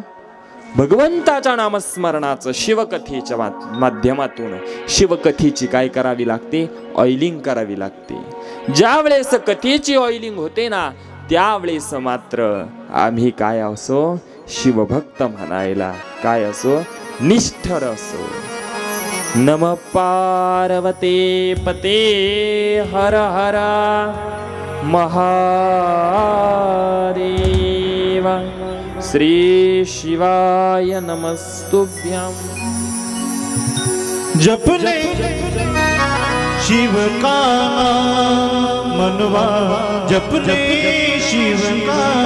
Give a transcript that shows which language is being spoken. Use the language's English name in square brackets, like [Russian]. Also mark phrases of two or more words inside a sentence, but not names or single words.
[Marathi] भगवंताच्या नामस्मरणाचं शिवकथेच्या माध्यमातून शिवकथेची काय करावी लागते? ऑइलिंग करावी लागते. ज्या वेळेस कथेची ऑइलिंग होते ना, त्यावेळेस मात्र आम्ही काय असो? शिवभक्त म्हणायला काय असो? निष्ठर असो. [Sanskrit] नम पार्वते पते हर हर महादेव. श्री शिवाय नमस्तुभ्यं. [Hindi] जपले शिव का मनवा, जपले शिव का.